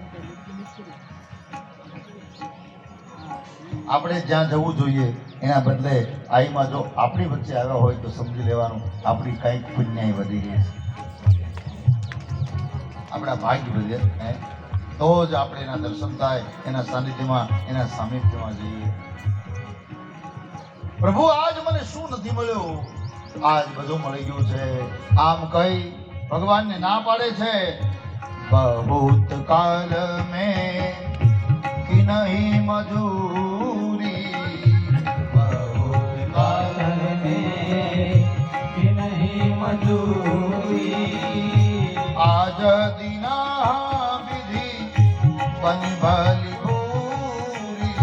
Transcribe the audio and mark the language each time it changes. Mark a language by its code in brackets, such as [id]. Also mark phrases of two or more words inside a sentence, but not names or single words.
[gu] આપણે જ્યાં જવું જોઈએ એના બદલે આઈમાં જો આપણી વચ્ચે આવ્યા હોય તો સમજી લેવાનું આપણી કંઈક પુણ્યાય વધી ગઈ છે, આપણા ભાગ્ય વધે, તો જ આપણે એના દર્શન થાય, એના સાનિધ્યમાં, એના સામિપ્યમાં જઈએ. પ્રભુ આજ મને શું નથી મળ્યું? આજ બધું મળી ગયું છે. આમ કઈ ભગવાનને ના પાડે છે. [awa] बहुत काल में कि नहीं मजूरी, बहुत काल में कि नहीं मजूरी, आज दीना विधि बनी भली भूरी,